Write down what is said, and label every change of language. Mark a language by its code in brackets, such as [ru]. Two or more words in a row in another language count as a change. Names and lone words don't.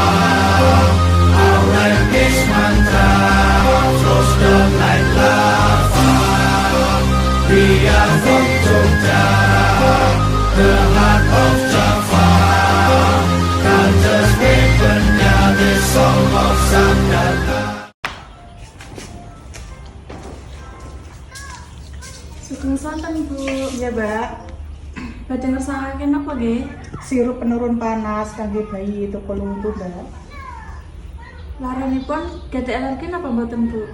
[en] Our language mantra flows down like lava. We are from Jogja, the heart of Java. Culture weaponnya, the song of Sandata. [jv] Sugeng sonten Bu. Iya, Mbak. Badhe ngersakaken apa nggih? Sirup penurun panas kangge bayi toko lumpuh, Mbak. Laranipun gadah alergi napa mboten Bu?